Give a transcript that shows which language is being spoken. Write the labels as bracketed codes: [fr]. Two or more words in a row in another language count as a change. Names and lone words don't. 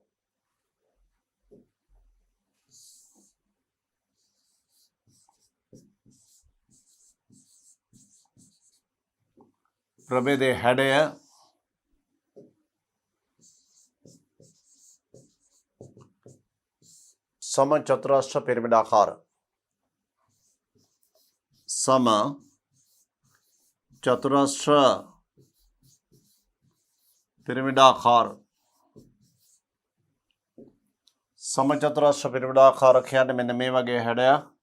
[si] ප්‍රභේදයේ හැඩය සමචතුරස්‍ර පිරමිඩාකාර. සම චතුරස්‍ර පිරමිඩාකාර. සමචතුරස්‍ර පිරමිඩාකාර කියන්නේ මෙන්න මේ වගේ හැඩයක්.